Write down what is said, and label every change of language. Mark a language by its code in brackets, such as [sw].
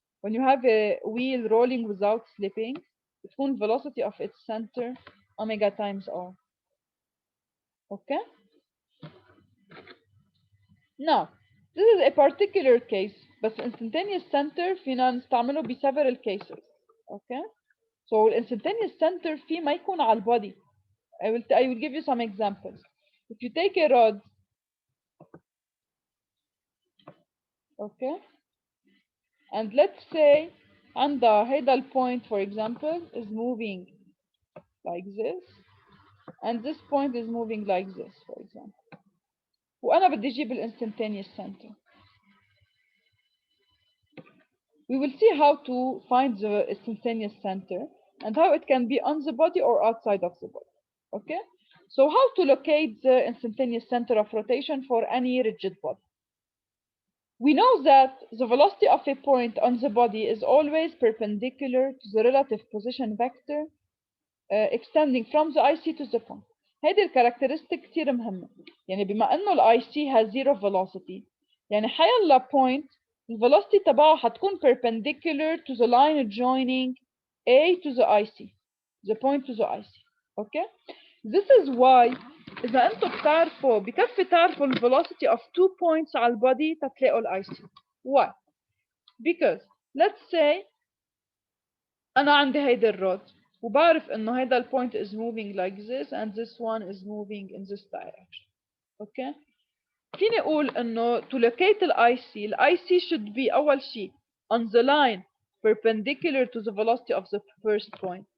[en] When you have a wheel rolling without slipping, [ar] بتكون [en] velocity of its center omega times r. Okay? Now, this is a particular case, [ar] بس [en] instantaneous center [ar] فينا نستعمله ب [en] several cases. Okay? So instantaneous center [ar] فيه ما يكون على البودي. [en] I will give you some examples. If you take a rod, okay, and let's say [ar] عندها هيدا الpoint [en] for example is moving like this, and this point is moving like this for example. [ar] وأنا بدي أجيب ال instantaneous center. [en] We will see how to find the instantaneous center and how it can be on the body or outside of the body. Okay? So how to locate the instantaneous center of rotation for any rigid body? We know that the velocity of a point on the body is always perpendicular to the relative position vector extending from the IC to the point. [ar] هيدي الكاركترستيك كتير مهمة. يعني بما إنه ال [en] IC has zero velocity [ar] يعني حيلا [en] point velocity [ar] تبعه حتكون [en] perpendicular to the line joining A to the IC, the point to the IC. Okay? This is why [ar] إذا أنتم بتعرفوا بكفي تعرفوا ال [en] velocity of 2 points [ar] على البودي تتلاقوا ال [en] IC. Why? Because let's say [ar] أنا عندي هيدا الرود وبعرف إنه هيدا ال [en] point is moving like this and this one is moving in this direction. Okay? [ar] فيني أقول إنه [en] to locate ال IC should be [ar] أول شيء [en] on the line perpendicular to the velocity of the first point.